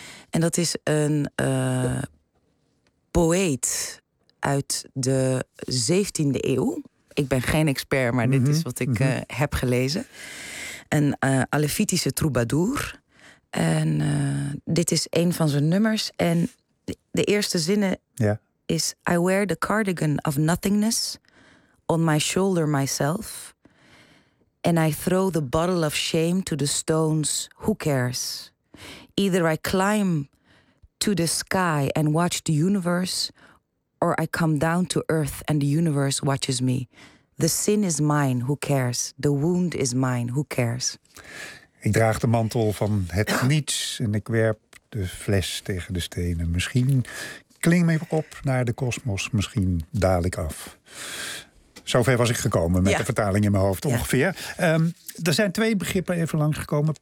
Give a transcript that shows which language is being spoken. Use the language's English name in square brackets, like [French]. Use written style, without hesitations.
[Dutch] En dat is een poëet uit de 17e eeuw. ik ben geen expert, maar dit is wat ik heb gelezen. Een Alefitische troubadour. En dit is een van zijn nummers. En de eerste zinnen is... [English] I wear the cardigan of nothingness on my shoulder myself. And I throw the bottle of shame to the stones. Who cares? Either I climb to the sky and watch the universe, or I come down to earth and the universe watches me. The sin is mine, who cares? The wound is mine, who cares? [Dutch] Ik draag de mantel van het niets en ik werp de fles tegen de stenen. Misschien klim ik op naar de kosmos, misschien daal ik af. Zover was ik gekomen met de vertaling in mijn hoofd ongeveer. Er zijn twee begrippen even langsgekomen.